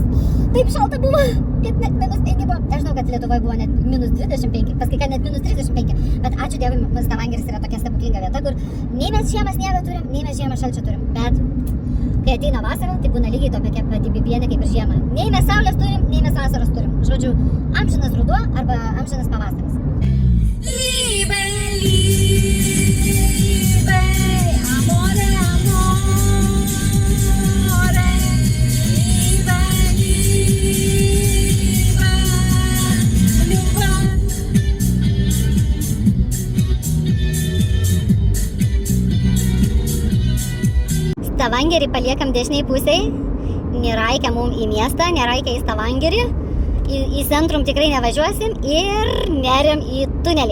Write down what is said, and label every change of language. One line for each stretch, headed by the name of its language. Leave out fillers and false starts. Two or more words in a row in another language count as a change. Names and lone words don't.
Lithuanian: Taip šalta buvo, kad net -5 buvo. Aš žinau, kad Lietuvoje buvo net -25, paskui kad net -35. Bet ačiū Dievui, Stavangeris yra tokia stebuklinga vieta, kur nei mes žiemą sniegą turim, nei mes žiemą šalčio turim. Bet kai ateina vasara, tai būna lygiai tokia pati bibienė kaip ir žiemą. Nei mes saulės turim, nei mes vasaros turim. Žodžiu, amžinas ruduo arba amžinas pavasaris.
German: Liebe, liebe,
Italian: amore, amore,
German: liebe, liebe, liebe.
Lithuanian: Stavangerį paliekam dešiniai pusėj, neraikia mum į miestą, neraikia į Stavangerį, į centrum tikrai nevažiuosim ir neriam į tunelį.